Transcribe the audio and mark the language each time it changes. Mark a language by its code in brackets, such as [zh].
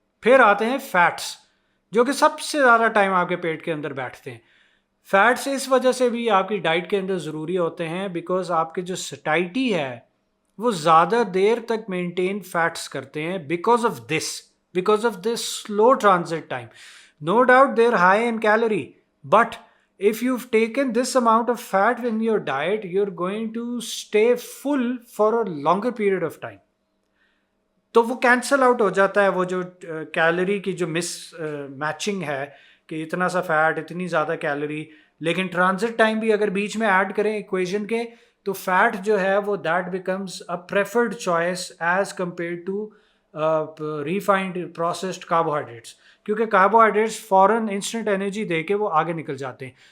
[ur] پھر آتے ہیں فیٹس جو کہ سب سے زیادہ ٹائم آپ کے پیٹ کے اندر بیٹھتے ہیں. فیٹس اس وجہ سے بھی آپ کی ڈائٹ کے اندر ضروری ہوتے ہیں بیکاز آپ کی جو سٹائٹی ہے وہ زیادہ دیر تک مینٹین فیٹس کرتے ہیں [en] Because of this slow transit time. No doubt they are high in calorie, but if you've taken this amount of fat in your diet, you're going to stay full for a longer period of time. [ur] تو وہ cancel out ہو جاتا ہے وہ جو calorie کی جو مس matching ہے کہ اتنا سا فیٹ اتنی زیادہ کیلوری، لیکن ٹرانزٹ ٹائم بھی اگر بیچ میں ایڈ کریں ایکویژن کے تو فیٹ جو ہے وہ [en] that becomes a preferred choice as compare to refined processed carbohydrates, [ur] کیونکہ کاربوہائیڈریٹس فوراً انسٹنٹ انرجی دے کے وہ آگے نکل جاتے ہیں.